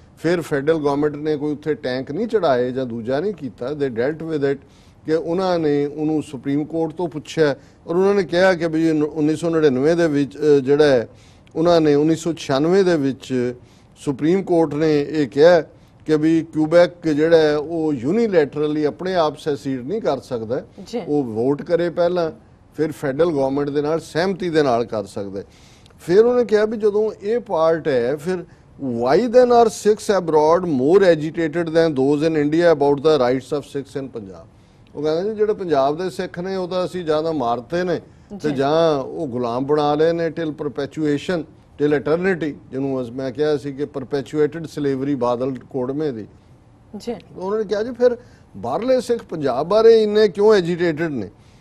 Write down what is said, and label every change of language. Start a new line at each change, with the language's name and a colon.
Punjabi: ਫਿਰ federal government ਨੇ ਕੋਈ ਉੱਥੇ ਟੈਂਕ ਨਹੀਂ ਚੜਾਏ ਜਾਂ ਦੂਜਾ ਨਹੀਂ ਕੀਤਾ,
English: they dealt with it
Punjabi: ਕਿ ਉਹਨਾਂ ਨੇ ਉਹਨੂੰ ਸੁਪਰੀਮ ਕੋਰਟ ਤੋਂ ਪੁੱਛਿਆ ਔਰ ਉਹਨਾਂ ਨੇ ਕਿਹਾ ਕਿ ਬਈ 1999 ਦੇ ਵਿੱਚ ਜਿਹੜਾ ਹੈ ਉਹਨਾਂ ਨੇ 1996 ਦੇ ਵਿੱਚ ਸੁਪਰੀਮ ਕੋਰਟ ਨੇ ਇਹ ਕਿਹਾ ਕਿ ਵੀ ਕਿਊਬੈਕ ਜਿਹੜਾ ਹੈ ਉਹ ਯੂਨੀਲੈਟਰਲੀ ਆਪਣੇ ਆਪ ਸੈਸੀਡ ਨਹੀਂ ਕਰ ਸਕਦਾ, ਉਹ ਵੋਟ ਕਰੇ ਪਹਿਲਾਂ ਫਿਰ ਫੈਡਰਲ ਗਵਰਨਮੈਂਟ ਦੇ ਨਾਲ ਸਹਿਮਤੀ ਦੇ ਨਾਲ ਕਰ ਸਕਦਾ। ਫਿਰ ਉਹਨੇ ਕਿਹਾ ਵੀ ਜਦੋਂ ਇਹ ਪਾਰਟ ਹੈ ਫਿਰ
English: why then are Sikhs abroad more agitated than those in India about the rights of Sikhs in Punjab?
Punjabi: ਉਹ ਕਹਿੰਦੇ ਜੀ ਜਿਹੜੇ ਪੰਜਾਬ ਦੇ ਸਿੱਖ ਨੇ ਉਹ ਤਾਂ ਅਸੀਂ ਜ਼ਿਆਦਾ ਮਾਰਤੇ ਨੇ ਤੇ ਜਾਂ ਉਹ ਗੁਲਾਮ ਬਣਾ ਲਏ ਨੇ ਟਿਲ ਪਰਪੈਚੁਏਸ਼ਨ ਟਿਲ ਇਟਰਨਿਟੀ, ਜਿਹਨੂੰ ਮੈਂ ਕਿਹਾ ਸੀ ਕਿ ਪਰਪੈਚੁਏਟਡ ਸਲੇਵਰੀ ਬਾਦਲ ਕੋੜਮੇ ਦੀ। ਜੀ ਉਹਨਾਂ ਨੇ ਕਿਹਾ ਜੀ ਫਿਰ ਬਾਹਰਲੇ ਸਿੱਖ ਪੰਜਾਬ ਬਾਰੇ ਇੰਨੇ ਕਿਉਂ ਐਜੀਟੇਟਡ ਨੇ?